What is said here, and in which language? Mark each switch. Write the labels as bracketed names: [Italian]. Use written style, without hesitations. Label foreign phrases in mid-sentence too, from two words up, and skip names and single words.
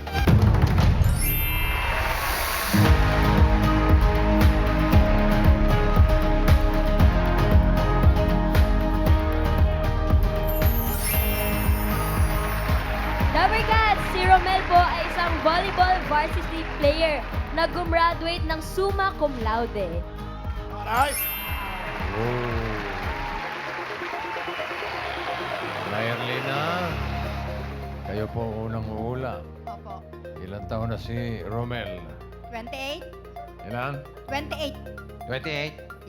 [Filipino] Dabber Cats, si Romel po ay isang [English] volleyball varsity player [Filipino] na gumraduate ng [Latin] summa cum laude. [Filipino] Ay, Nairlina, kayo po ang unang huhula. Opo. Ilan taon na si Romel? 28? Ilan? 28. 28.